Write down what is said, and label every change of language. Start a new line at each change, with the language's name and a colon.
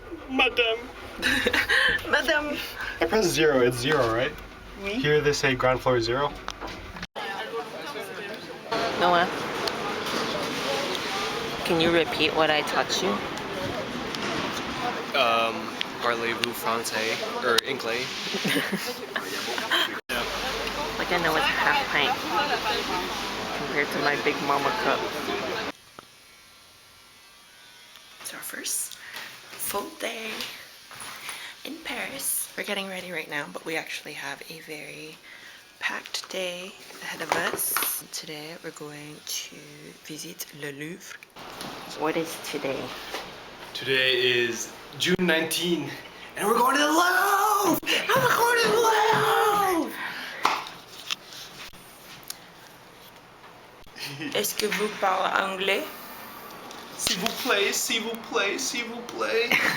French: Madame. Madame.
English: I pressed 0. It's 0, right?
French: Oui.
English: Here they say ground floor 0. Noah, can you repeat what I taught you? Parlez-vous français or anglais? Like I know it's a half pint compared to my big mama cup. It's our first full day in Paris. We're getting ready right now, but we actually have a very packed day ahead of us. Today we're going to visit Le Louvre. What is today? Today is June 19, and we're going to the Louvre! And we're going to the Louvre!
French: Est-ce que vous parlez anglais? S'il vous plaît, s'il vous plaît, s'il vous plaît.